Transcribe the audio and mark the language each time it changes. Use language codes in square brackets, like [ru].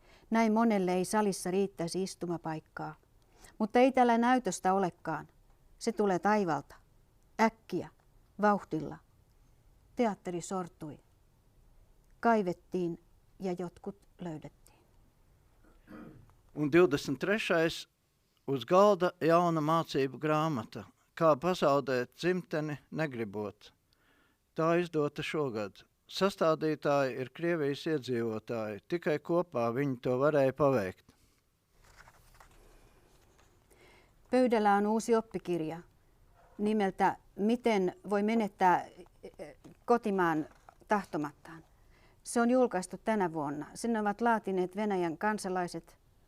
[fi] Näin monelle ei salissa riittäisi istumapaikkaa, mutta ei tällä näytöstä olekaan. Se tulee taivalta, äkkiä, vauhdilla. Teatteri sortui. Kaivettiin ja jotkut löydettiin. [lv] Un 23. uz galda jauna mācību grāmata, kā pazaudēt dzimteni negribot. Tā izdota šogad. Sastādītāji ir Krievijas iedzīvotāji. Tikai kopā viņi to varēja paveikt. [fi] Pöydällä on uusi oppikirja nimeltä Miten voi menettää kotimaan tahtomattaan. Se on julkaistu tänä vuonna. Sen ovat laatineet Venäjän kansalaiset.